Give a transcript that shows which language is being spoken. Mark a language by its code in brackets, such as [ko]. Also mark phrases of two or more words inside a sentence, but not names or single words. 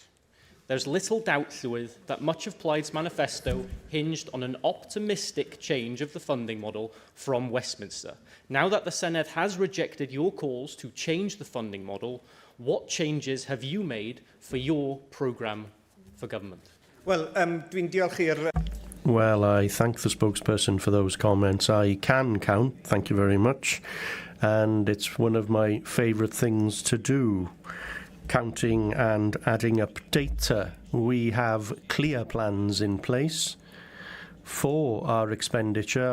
[en] There's little doubt, Llywydd, that much of Plaid's manifesto hinged on an optimistic change of the funding model from Westminster. Now that the Senedd has rejected your calls to change the funding model, what changes have you made for your programme for government? Well, [cy] dwi'n diolch i'r... [en] Well, I thank the spokesperson for those comments. I can count, thank you very much. And it's one of my favourite things to do, counting and adding up data. We have clear plans in place for our expenditure.